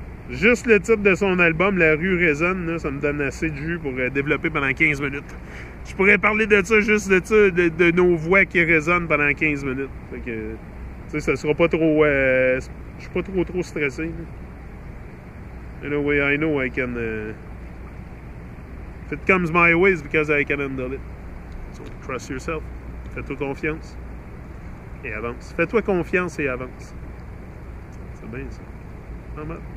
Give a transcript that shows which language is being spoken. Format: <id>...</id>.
<fr>juste le titre de son album, La rue résonne, là, ça me donne assez de jus pour développer pendant 15 minutes. Je pourrais parler de ça, juste de nos voix qui résonnent pendant 15 minutes. Fait que, tu sais, ça sera pas trop... je suis pas trop stressé.</fr> <en>Là. Anyway, I know I can... if it comes my way, it's because I can handle it. So, trust yourself.</en> <fr>Fais-toi confiance. Et avance. Fais-toi confiance et avance. C'est bien ça. Normal.</fr>